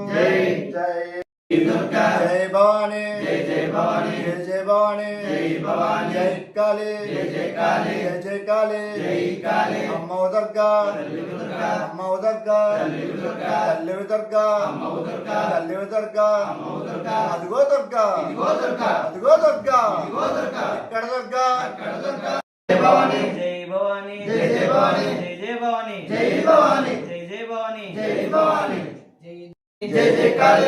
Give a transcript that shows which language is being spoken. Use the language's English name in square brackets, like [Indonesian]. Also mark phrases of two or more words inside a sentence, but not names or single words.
[Hindi] जय जय दुर्गा जय भवानी जय जय भवानी जय जय भवानी जय भवानी जय काली जय जय काली जय जय काली जय काली [Telugu] अम्मा दुर्गा तल्ली दुर्गा अम्मा दुर्गा तल्ली दुर्गा तल्ली दुर्गा अम्मा दुर्गा తల్లి దుర్గా అమ్మ దుర్గా అదిగో దుర్గా ఇదిగో దుర్గా అదిగో దుర్గా ఇదిగో దుర్గా ఇక్కడ దుర్గా అక్కడ దుర్గా జై భవాని జై భవాని జై జై భవాని జై జై భవాని జై భవాని జై జై భవాని జై భవాని జై జై కాళీ